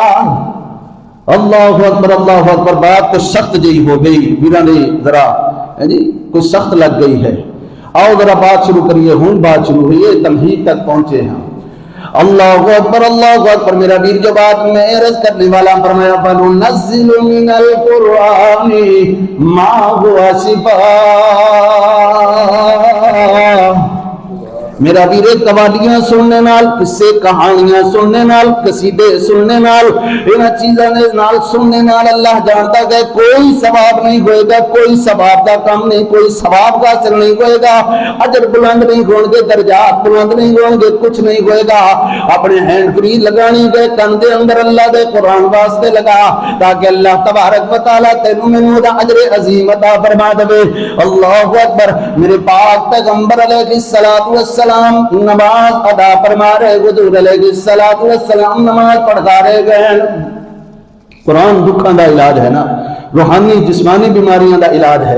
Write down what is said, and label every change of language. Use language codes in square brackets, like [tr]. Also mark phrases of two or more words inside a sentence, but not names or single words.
[ar] اللہ اکبر، [pa] بات تو سخت جی ہو گئی ویرا نے، ذرا جی کوئی سخت لگ گئی ہے، آؤ ذرا بات شروع کریے، ہوں بات شروع ہوئی ہے، تمہید تک پہنچے ہیں۔ [ar] اللہ اکبر [ur] میرا ویر، جو بات میں عرض کرنے والا فرمایا، [ar] فَنُنَزِّلُ مِنَ الْقُرْآنِ مَا هُوَ شِفَاءٌ، [pa] میرا ویرے قوالیاں سننے نال، قصے کہانیاں سننے نال، قصیدے سننے نال، انہاں چیزاں دے نال سننے نال اللہ جانتا ہے کوئی ثواب نہیں ہوئے گا، کوئی ثواب دا کام نہیں، کوئی ثواب حاصل نہیں ہوئے گا، اجر بلند نہیں ہون گے، درجات بلند نہیں ہون گے، کچھ نہیں ہوئے گا۔ اپنے ہینڈ فری لگانی دے کن دے اندر اللہ دے قرآن واسطے لگا، تاکہ [ar] اللہ تبارک و تعالی [pa] تینوں مینوں دا اجر عظیم عطا فرما دے۔ [ar] اللہ اکبر، [ur] میرے پاک پیغمبر [ar] علیہ الصلوۃ والسلام [ur] نماز ادا فرما رہے، حضور [ar] علیہ الصلوۃ والسلام [ur] نماز پڑھا رہے گئے۔ [pa] قرآن دکھاں دا علاج ہے نا، روحانی جسمانی بیماریاں دا علاج ہے۔